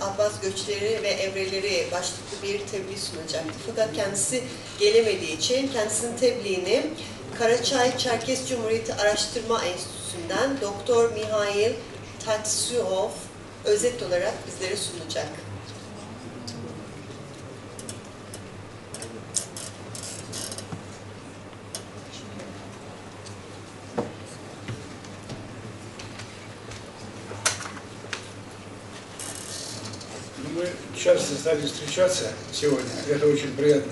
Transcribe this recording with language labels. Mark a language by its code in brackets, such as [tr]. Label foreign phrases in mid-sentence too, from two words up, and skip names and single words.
[tr] Abbas göçleri ve evreleri başlıklı bir tebliğ sunacaktı. Fakat kendisi gelemediği için kendisinin tebliğini Karaçay Çerkes Cumhuriyeti Araştırma Enstitüsü'nden Doktor Mihail Tatsyuov özet olarak bizlere sunacak. [ru] Мы часто стали встречаться сегодня, это очень приятно.